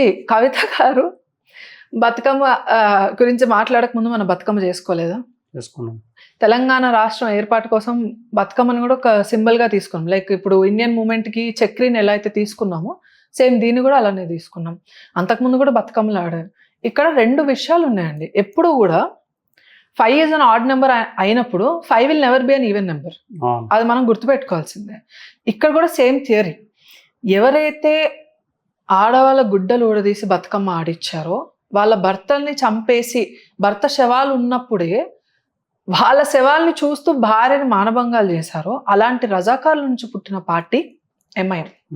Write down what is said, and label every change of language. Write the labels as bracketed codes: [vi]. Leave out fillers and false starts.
[te] కవిత గారు బతుకమ్మ గురించి మాట్లాడక ముందు మనం బతుకమ్మ చేసుకోలేదా? తెలంగాణ రాష్ట్రం ఏర్పాటు కోసం బతుకమ్మని కూడా ఒక సింబల్ గా తీసుకున్నాం. లైక్ ఇప్పుడు ఇండియన్ మూమెంట్ కి చక్రీని ఎలా అయితే తీసుకున్నామో సేమ్ దీన్ని కూడా అలానే తీసుకున్నాం. అంతకుముందు కూడా బతుకమ్మలు ఆడారు. ఇక్కడ 2 విషయాలు ఉన్నాయండి. ఎప్పుడు కూడా [en] 5 is an odd number [te] అయినప్పుడు [en] 5 will never be an even number. [te] అది మనం గుర్తుపెట్టుకోవాల్సిందే. ఇక్కడ కూడా సేమ్ థియరీ. ఎవరైతే ఆడవాళ్ళ గుడ్డలు ఊడదీసి బతుకమ్మ ఆడిచ్చారో, వాళ్ళ భర్తల్ని చంపేసి భర్త శవాలు ఉన్నప్పుడే వాళ్ళ శవాల్ని చూస్తూ భార్యని మానభంగాలు చేశారో, అలాంటి రజాకార్ల నుంచి పుట్టిన పార్టీ ఎంఐఎం.